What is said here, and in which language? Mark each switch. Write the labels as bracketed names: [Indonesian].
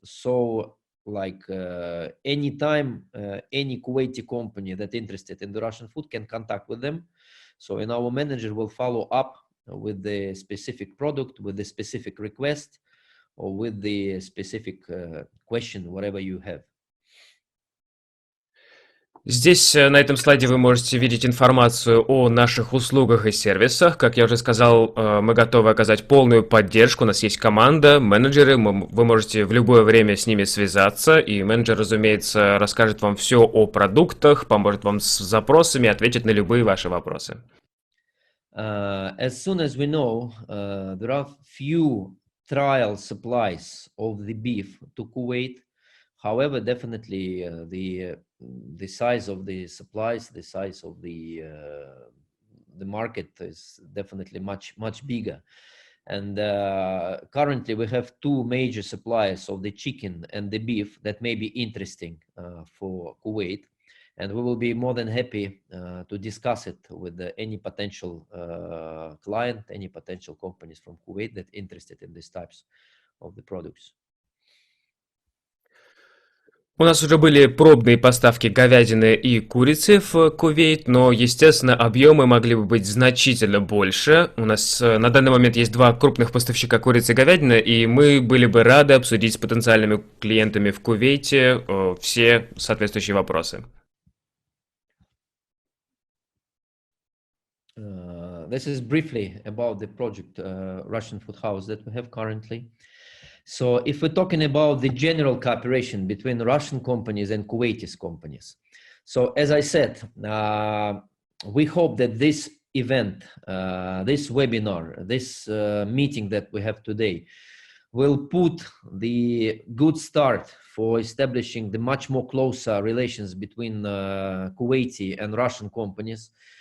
[English] So, like anytime any Kuwaiti company that interested in the Russian food can contact with them. So, and our manager will follow up with the specific product, with the specific request, or with the specific question, whatever you have. [Russian] Здесь на этом слайде вы можете видеть информацию о наших услугах и сервисах. Как я уже сказал, мы готовы оказать полную поддержку. У нас есть команда, менеджеры, вы можете в любое время с ними связаться, и менеджер, разумеется, расскажет вам все о продуктах, поможет вам с запросами, ответит на любые ваши вопросы. [English] As soon as we know, there are few trial supplies of the beef to Kuwait. However, definitely the size of the supplies, the size of the market is definitely much bigger. And currently we have two major suppliers of the chicken and the beef that may be interesting for Kuwait. And we will be more than happy to discuss it with any potential client, any potential companies from Kuwait that are interested in these types of the products. [Russian] У нас уже были пробные поставки говядины и курицы в Кувейт, но, естественно, объемы могли бы быть значительно больше. У нас на данный момент есть два крупных поставщика курицы и говядины, и мы были бы рады обсудить с потенциальными клиентами в Кувейте все соответствующие вопросы. [English] This is briefly about the project Russian Food House that we have currently. So if we're talking about the general cooperation between Russian companies and Kuwaiti companies. So as I said, we hope that this event, this webinar, this meeting that we have today will put the good start for establishing the much more closer relations between Kuwaiti and Russian companies.